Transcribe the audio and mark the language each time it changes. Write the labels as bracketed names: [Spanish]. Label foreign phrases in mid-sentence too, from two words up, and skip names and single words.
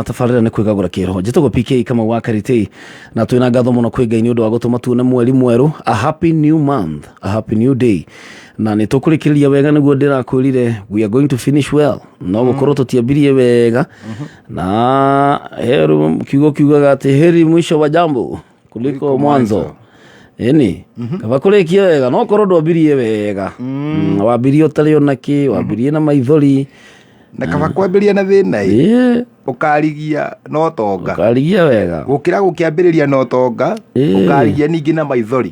[Kikuyu] tabarĩra nĩ Kwigagura Kiroho njĩtagwo PK kama wa Karitei na twĩna ngatho mũno kwĩ Ngai nĩ ũndũ wa gũtũma tuone mweri mwerũ [English] a happy new month a happy new day [Kikuyu] na nĩ tũkũrĩkĩrĩria wega nĩguo ndĩrakwĩrire [English] we are going to finish well [Kikuyu] no gũkorwo tũtiambirie wega na heru kiugaga atĩ [Swahili] heri mwisho wa jambo kuliko mwanzo [Kikuyu] kaba kũrĩkia wega no korwo ndwambirie wega wambirie ũtarĩ onakĩ wambirie na maithori na kaba kwambĩrĩria na thĩna ũkarigia no tonga ũkarigia wega gũkĩra gũkĩambĩrĩria no tonga ũkarigia ningĩ na maithori